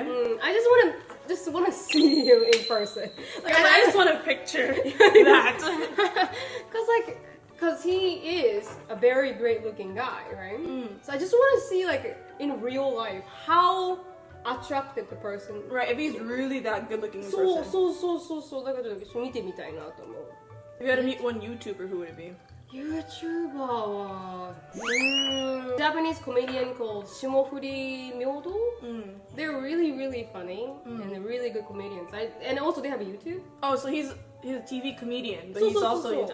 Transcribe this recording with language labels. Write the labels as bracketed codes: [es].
[en] I just want to see him in person. Like I just want to picture that. Because he is a very great looking guy, right? So I just want to see like in real life how attractive the person. Right, if he's really that good looking in person. [ja] そうだから見てみたいなと思う。 [en] If you had to meet one YouTuber, who would it be? YouTuber はJapanese comedian called Shimofuri Myodo. They're really funny and they're really good comedians. And also they have a YouTube. Oh, so he's a TV comedian, but he's also YouTube.